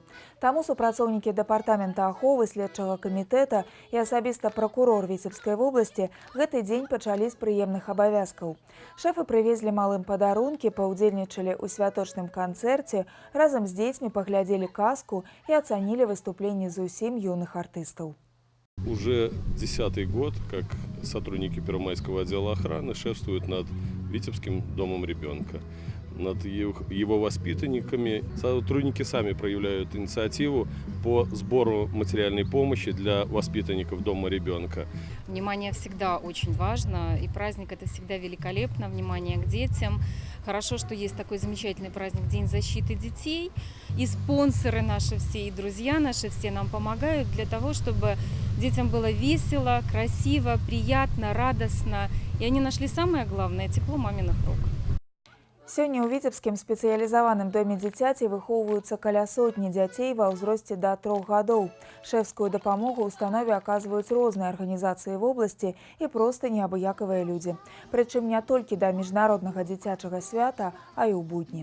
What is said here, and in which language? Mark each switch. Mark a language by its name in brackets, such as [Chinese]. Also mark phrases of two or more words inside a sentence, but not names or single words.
[Belarusian] Таму супрацоўнікі дэпартамента аховы следчага камітэта і асабіста пракурор Віцебскай вобласці гэты дзень пачалі з прыемных абавязкаў. Шэфы прывезлі малым падарункі, паўдзельнічалі ў святочным канцэрце, разам з дзецьмі паглядзелі казку і ацанілі выступленні зусім юных артистов. [Russian] Уже 10-й год, как сотрудники Первомайского отдела охраны шефствуют над Витебским домом ребенка, над его воспитанниками. Сотрудники сами проявляют инициативу по сбору материальной помощи для воспитанников дома ребенка. Внимание всегда очень важно, и праздник это всегда великолепно, внимание к детям. Хорошо, что есть такой замечательный праздник День защиты детей. И спонсоры наши все, и друзья наши все нам помогают для того, чтобы детям было весело, красиво, приятно, радостно. И они нашли самое главное – тепло маминых рук. [Belarusian] Сёння ў Віцебскім спецыялізаваным доме дзіцяці выхоўваюцца каля сотні дзяцей ва ўзросце да 3 гадоў. Шэфскую дапамогу ў установе аказваюць розныя арганізацыі вобласці і проста неабыякавыя людзі. Прычым не толькі да міжнароднага дзіцячага свята, а і ў будні.